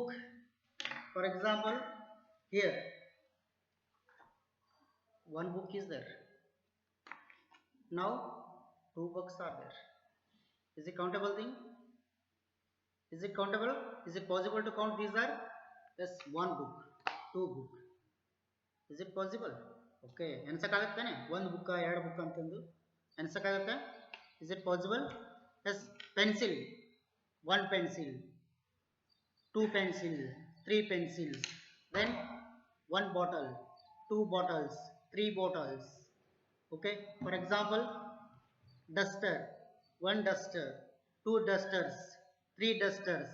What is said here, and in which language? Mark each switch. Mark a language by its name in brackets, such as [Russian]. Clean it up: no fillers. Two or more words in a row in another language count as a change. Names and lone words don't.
[English] For example, here one book is there. Now two books are there. Is it countable thing? Is it countable? Is it possible to count these are? Yes, one book, two book. Is it possible? [Kannada] Okay. ಎನ್ಸಕ್ಕಾಗತ್ತಾನೆ? ಒಂದು ಬುಕ್ಕ ಎರಡು ಬುಕ್ ಅಂತಂದು ಎನ್ಸಕ್ಕಾಗತ್ತಾ? [English] Is it possible? Yes. Pencil, one pencil, two pencil, three pencils, then one bottle, two bottles, three bottles. Okay. For example, duster, one duster, two dusters, three dusters.